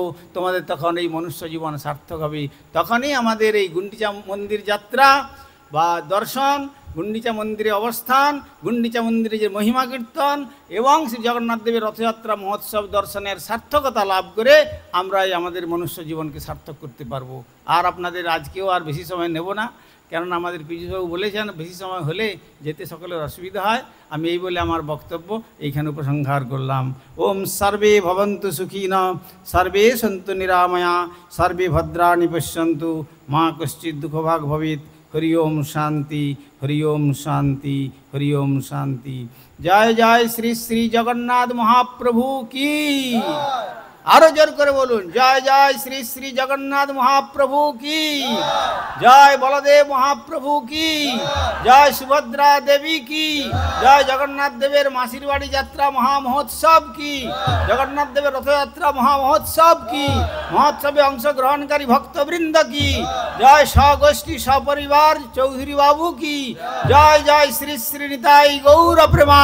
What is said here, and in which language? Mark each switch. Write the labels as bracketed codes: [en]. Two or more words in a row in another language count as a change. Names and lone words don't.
[bn] তোমাদের তখন এই মনুষ্য জীবন সার্থক হবে। তখনই আমাদের এই গুন্ডিচা মন্দির যাত্রা বা দর্শন, গুন্ডিচা মন্দিরে অবস্থান, গুন্ডিচা মন্দিরে যে মহিমা কীর্তন এবং শ্রী জগন্নাথ দেবের রথযাত্রা মহোৎসব দর্শনের সার্থকতা লাভ করে আমরাই আমাদের মনুষ্য জীবনকে সার্থক করতে পারবো। আর আপনাদের আজকেও আর বেশি সময় নেব না, কেননা আমাদের পীযূষবাবু বলেছেন বেশি সময় হলে যেতে সকলের অসুবিধা হয়। আমি এই বলে আমার বক্তব্য এইখানে উপসংহার করলাম। [sa] ওম সর্বে ভবন্তু সুখিনঃ, সর্বে সন্তু নিরাময়া, সর্বে ভদ্রাণি পশ্যন্তু, মা কশ্চিৎ দুঃখভাগ ভবেৎ। হরি ওম শান্তি, হরি ওম শান্তি, হরি ওম শান্তি। [bn] জয় জয় শ্রী শ্রী জগন্নাথ মহাপ্রভু কি, আরো জোর করে বলুন, জয় জয় শ্রী শ্রী জগন্নাথ মহাপ্রভু কি, জয় বলদেব মহাপ্রভু কি, জয় সুভদ্রা দেবী কি, জয় জগন্নাথ দেবের মাসির বাড়ি যাত্রা মহামহোৎসব কি, জগন্নাথ দেবের রথযাত্রা মহামহোৎসব কি, মহোৎসবে অংশগ্রহণকারী ভক্তবৃন্দ কি, জয় স্বগোষ্ঠী সপরিবার চৌধুরী বাবু কি, জয় জয় শ্রী শ্রী নিতাই গৌর প্রেমানন্দে।